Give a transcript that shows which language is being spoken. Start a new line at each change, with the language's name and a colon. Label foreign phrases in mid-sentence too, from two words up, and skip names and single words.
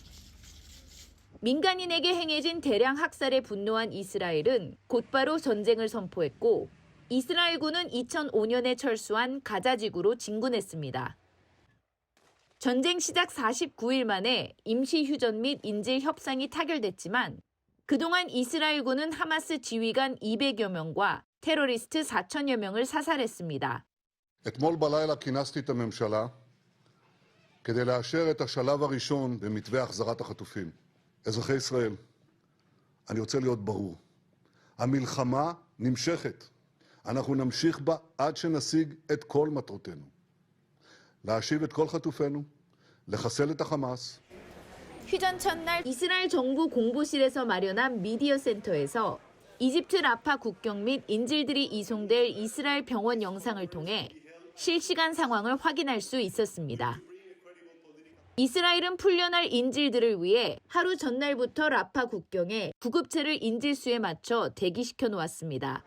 Korean: 민간인에게 행해진 대량 학살에 분노한 이스라엘은 곧바로 전쟁을 선포했고 이스라엘군은 2005년에 철수한 가자 지구로 진군했습니다. 전쟁 시작 49일 만에 임시 휴전 및 인질 협상이 타결됐지만 그동안 이스라엘군은 하마스 지휘관 200여 명과 테러리스트 4천여 명을 사살했습니다.
Hebrew: אתמול בלילה כינסתי את הממשלה כדי לאשר את השלב הראשון במתווה החזרת החטופים. אזרחי ישראל, אני רוצה להיות ברור. המלחמה נמשכת. אנחנו נמשיך בה עד שנשיג את כל מטרותינו. להשיב את כל חטופינו, לחסל את החמאס.
Korean: 휴전 첫날 이스라엘 정부 공보실에서 마련한 미디어 센터에서 이집트 라파 국경 및 인질들이 이송될 이스라엘 병원 영상을 통해 실시간 상황을 확인할 수 있었습니다. 이스라엘은 풀려날 인질들을 위해 하루 전날부터 라파 국경에 구급차를 인질수에 맞춰 대기시켜 놓았습니다.